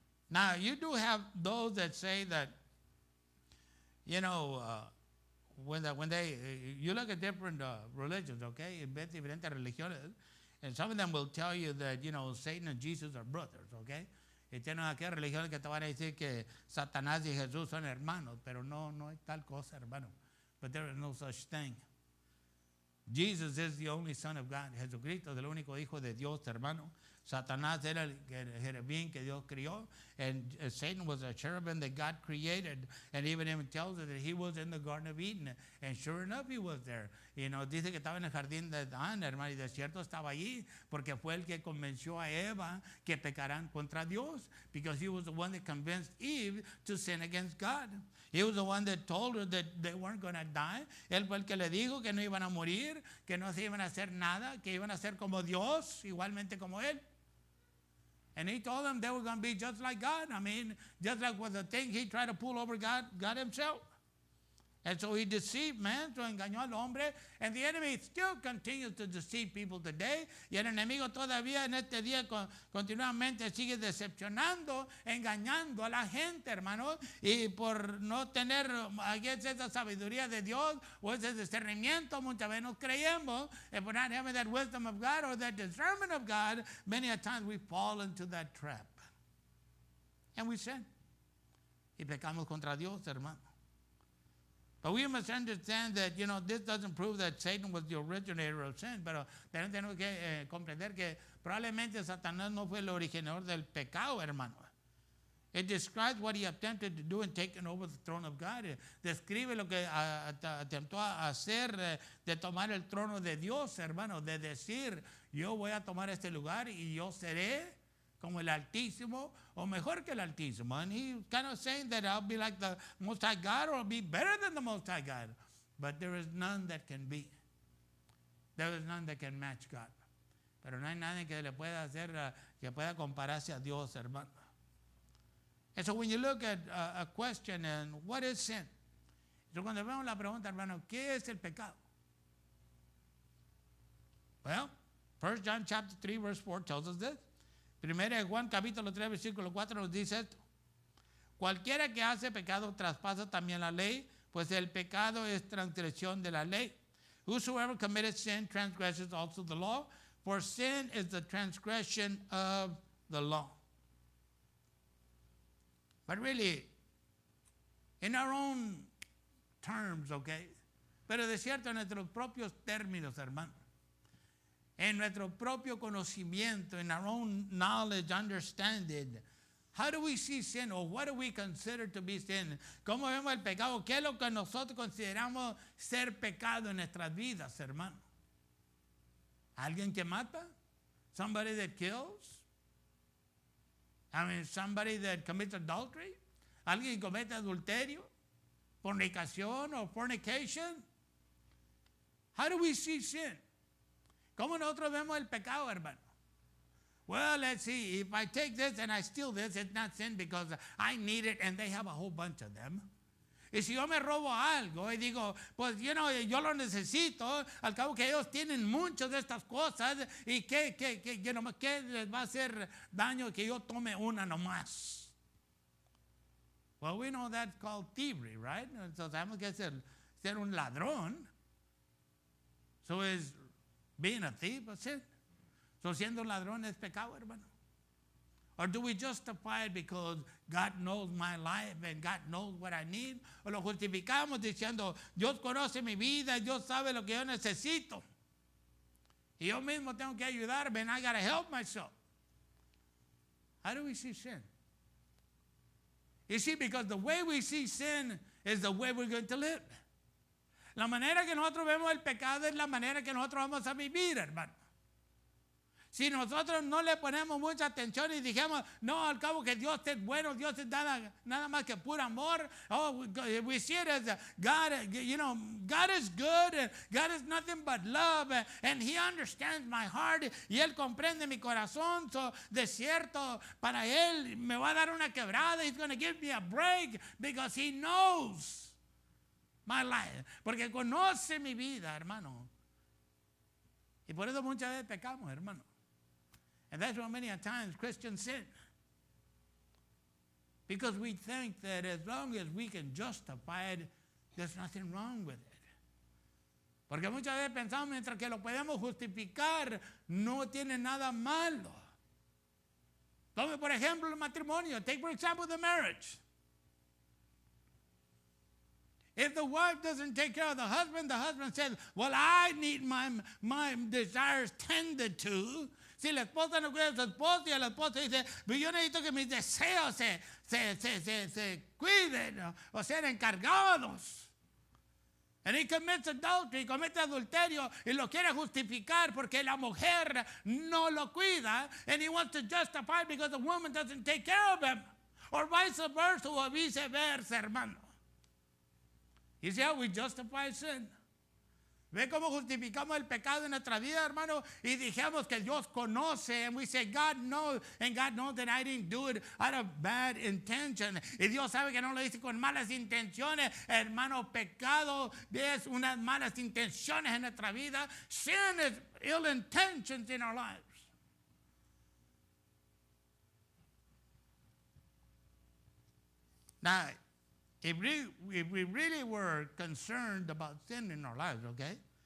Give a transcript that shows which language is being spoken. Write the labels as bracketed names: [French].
[English] Now, you do have those that say that, you know, when you look at different religions, okay, [Spanish] diferentes religiones, [English] and some of them will tell you that, you know, Satan and Jesus are brothers, okay? [Spanish] Y tienen aquellas religiones que te van a decir que Satanás y Jesús son hermanos, pero no hay tal cosa, hermano. [English] But there is no such thing. Jesus is the only Son of God. [Spanish] Jesucristo es el único Hijo de Dios, hermano. Satanás era el cherubín que Dios crió, [English] and Satan was a cherubim that God created, and even tells us that he was in the Garden of Eden, and sure enough he was there. [Spanish] Y nos dice que estaba en el jardín de Adán, hermano, y de cierto estaba allí, porque fue el que convenció a Eva que pecarán contra Dios, [English] because he was the one that convinced Eve to sin against God. He was the one that told her that they weren't going to die. [Spanish] Él fue el que le dijo que no iban a morir, que no se iban a hacer nada, que iban a ser como Dios, igualmente como él. [English] And he told them they were going to be just like God. I mean, just like with the thing he tried to pull over God himself. And so he deceived man, so [Spanish] engañó al hombre. [English] And the enemy still continues to deceive people today. [Spanish] Y el enemigo todavía en este día continuamente sigue decepcionando, engañando a la gente, hermano. Y por no tener esa sabiduría de Dios o ese discernimiento, muchas veces nos creemos, [English] and for not having that wisdom of God or that discernment of God, many a times we fall into that trap. And we sin. [Spanish] Y pecamos contra Dios, hermano. [English] But we must understand that, you know, this doesn't prove that Satan was the originator of sin, [Spanish] pero tenemos que comprender que probablemente Satanás no fue el originador del pecado, hermano. [English] It describes what he attempted to do in taking over the throne of God. [Spanish] Describe lo que atentó a hacer de tomar el trono de Dios, hermano, de decir, yo voy a tomar este lugar y yo seré como el Altísimo, o mejor que el Altísimo. [English] And he kind of saying that I'll be like the Most High God, or I'll be better than the Most High God. But there is none that can be. There is none that can match God. [Spanish] Pero no hay nadie que le pueda hacer, que pueda compararse a Dios, hermano. [English] And so when you look at a question, and what is sin? [Spanish] Entonces, cuando vemos la pregunta, hermano, ¿qué es el pecado? [English] Well, 1 John chapter 3, verse 4 tells us this. [Spanish] Primera de Juan capítulo 3, versículo 4 nos dice esto. Cualquiera que hace pecado traspasa también la ley, pues el pecado es transgresión de la ley. [English] Whosoever committed sin transgresses also the law, for sin is the transgression of the law. But really, in our own terms, okay? [Spanish] Pero de cierto, en nuestros propios términos, hermano. En nuestro propio conocimiento, [English] in our own knowledge, understanding. How do we see sin, or what do we consider to be sin? [Spanish] ¿Cómo vemos el pecado? ¿Qué es lo que nosotros consideramos ser pecado en nuestras vidas, hermano? ¿Alguien que mata? [English] Somebody that kills? I mean, somebody that commits adultery? [Spanish] ¿Alguien que comete adulterio? ¿Fornicación o fornication? [English] How do we see sin? [Spanish] ¿Cómo nosotros vemos el pecado, hermano? [English] Well, let's see. If I take this and I steal this, it's not sin because I need it and they have a whole bunch of them. [Spanish] Y si yo me robo algo y digo, pues yo lo necesito, al cabo que ellos tienen muchas de estas cosas, y ¿qué les va a hacer daño que yo tome una nomás? [English] Well, we know that's called thievery, right? [Spanish] Entonces sabemos que es ser un ladrón. [English] So is being a thief a sin? [Spanish] So siendo un ladrón es pecado, hermano? [English] Or do we justify it because God knows my life and God knows what I need? [Spanish] O lo justificamos diciendo, Dios conoce mi vida, Dios sabe lo que yo necesito. Y yo mismo tengo que ayudarme, [English] and I got to help myself. How do we see sin? You see, because the way we see sin is the way we're going to live. [Spanish] La manera que nosotros vemos el pecado es la manera que nosotros vamos a vivir, hermano. Si nosotros no le ponemos mucha atención y dijimos, no, al cabo que Dios es bueno, Dios es nada más que puro amor. [English] Oh, we see it as God, God is good, and God is nothing but love, and He understands my heart, [Spanish] y Él comprende mi corazón. So, de cierto, para Él me va a dar una quebrada. [English] He's going to give me a break because He knows my life. [Spanish] Porque conoce mi vida, hermano. Y por eso muchas veces pecamos, hermano. [English] And that's why many times Christians sin. Because we think that as long as we can justify it, there's nothing wrong with it. [Spanish] Porque muchas veces pensamos, mientras que lo podemos justificar, no tiene nada malo. Tome por ejemplo el matrimonio. [English] Take for example the marriage. If the wife doesn't take care of the husband says, well, I need my desires tended to. [Spanish] Si la esposa no cuida a su esposo y el esposo dice, yo necesito que mis deseos se cuiden o sean encargados. [English] And he commits adultery, [Spanish] comete adulterio y lo quiere justificar porque la mujer no lo cuida, [English] and he wants to justify it because the woman doesn't take care of him. Or vice versa, [Spanish] o viceversa, hermano. [English] You see how we justify sin? [Spanish] ¿Ve cómo justificamos el pecado en nuestra vida, hermano? Y dijimos que Dios conoce, [English] and we say, God knows, and God knows that I didn't do it out of bad intention. [Spanish] Y Dios sabe que no lo hice con malas intenciones. Hermano, pecado es unas malas intenciones en nuestra vida. [English] Sin is ill intentions in our lives. Now, if we really were concerned about sin in our lives, okay?